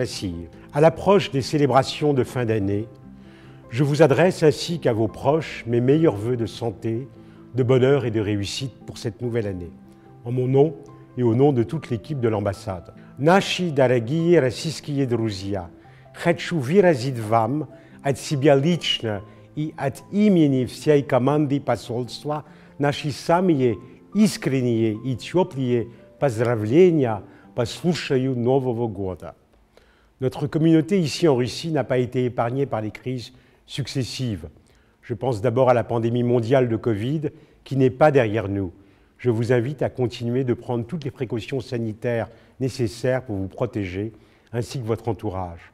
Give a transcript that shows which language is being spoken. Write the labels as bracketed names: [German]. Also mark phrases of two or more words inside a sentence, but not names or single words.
[French] России, à l'approche des célébrations de fin d'année, je vous adresse ainsi qu'à vos proches mes meilleurs vœux de santé, de bonheur et de réussite pour cette nouvelle année, en mon nom et au nom de toute l'équipe de l'ambassade. [Russian] Наши дорогие российские друзья, хочу выразить вам от себя лично и от имени всей команды посольства наши самые искренние и теплые поздравления по случаю Нового года. [French] Notre communauté ici en Russie n'a pas été épargnée par les crises successives. Je pense d'abord à la pandémie mondiale de Covid qui n'est pas derrière nous. Je vous invite à continuer de prendre toutes les précautions sanitaires nécessaires pour vous protéger, ainsi que votre entourage.